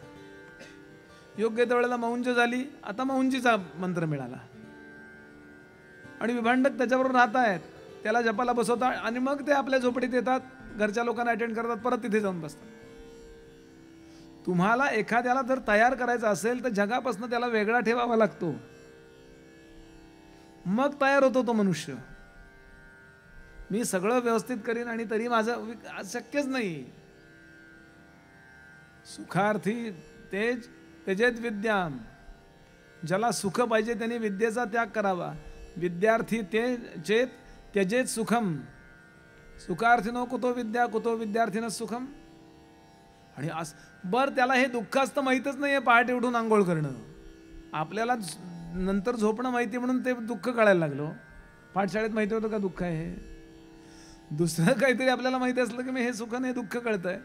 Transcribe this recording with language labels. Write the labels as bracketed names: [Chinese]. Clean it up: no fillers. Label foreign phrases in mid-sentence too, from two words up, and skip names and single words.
[Marathi] योग्य त्यावेळेला मौंज झाली, आता मौंजीचा मंत्र मिळाला आणि विभांडक त्याच्याबरोबर राहत आहेत, त्याला जपाला बसवतात आणि मग ते आपल्या झोपडीत येतात, घरच्या लोकांना अटेंड करतात, परत तिथे जाऊन बसतात. तुम्हाला एखाद्याला जर तयार करायचं असेल तर जगापासून त्याला वेगळा ठेवावा लागतो, मग तयार होतो तो मनुष्य. मी सगळं व्यवस्थित करीन आणि तरी माझं शक्यच नाही. [Sanskrit] सुखार्थी तेज त्यजेत विद्याम, [Marathi] ज्याला सुख पाहिजे त्याने विद्येचा त्याग करावा. [Sanskrit] विद्यार्थी ते चेत त्यजेत सुखम, सुखार्थीनो कुतो विद्या कुतो विद्यार्थीनं सुखम. [Marathi] आणि बर त्याला हे दुःख असतं माहीतच नाहीये, पहाटे उठून आंघोळ करणं. आपल्याला नंतर झोपणं माहिती म्हणून ते दुःख कळायला लागलो. पाठशाळेत माहिती होतं का दुःख आहे? दुसरं काहीतरी आपल्याला माहिती असलं की मी हे सुख नाही दुःख कळतंय.